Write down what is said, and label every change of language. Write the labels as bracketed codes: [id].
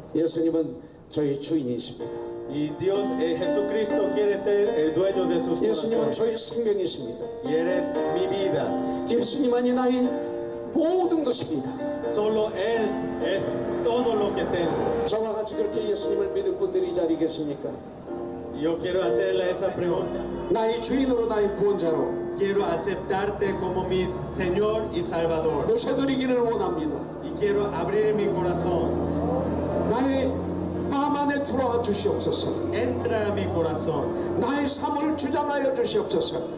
[ko] 예수님은 저희 주인이십니다. [es] Y Dios, Jesucristo quiere ser el dueño de sus [ko] 예수님은 [es] corazones. [ko] 저희 생명이십니다. [es] Y eres mi vida. [ko] 예수님만이 나의 모든 것입니다. [es] Solo Él es todo lo que tengo. [ko] 저와 같이 그렇게 예수님을 믿을 분들이 이 자리에 계십니까? [es] Y yo quiero hacerle esa pregunta. [ko] 나의 주인으로 나의 구원자로 [es] Quiero aceptarte como mi Señor y Salvador. [ko] 모셔드리기를 원합니다. [es] Y quiero abrir mi corazón. [ko] 나의 마음 안에 들어와 주시옵소서. [es] Entra a mi corazón. [ko] 나의 삶을 주장하여 주시옵소서.